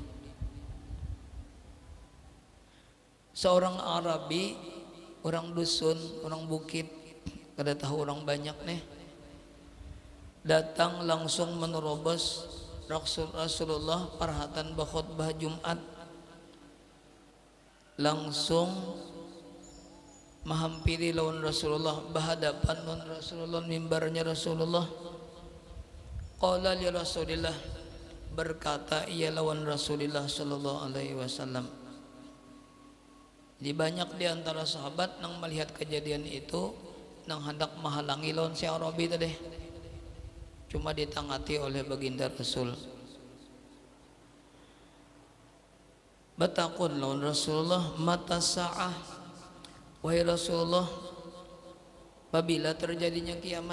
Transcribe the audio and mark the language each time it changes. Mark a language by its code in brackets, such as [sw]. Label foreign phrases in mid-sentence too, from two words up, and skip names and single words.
[bjn] Seorang Arabi, orang dusun, orang bukit, kada tahu orang banyak nih, datang langsung menerobos Rasulullah parhatan bakhutbah Jumat, langsung menghampiri lawan Rasulullah, berhadapan lawan Rasulullah, mimbarnya Rasulullah. [ar] قال لرسول الله, [bjn] berkata ia lawan Rasulullah [ar] صلى الله عليه وسلم. [bjn] Di banyak di antara sahabat nang melihat kejadian itu, nang hendak menghalangi lawan si Arabi tadi, cuma ditangati oleh baginda Rasul. Batakun lawan Rasulullah, [ar] متى الساعة, [bjn] wahai Rasulullah, apabila terjadinya kiamat?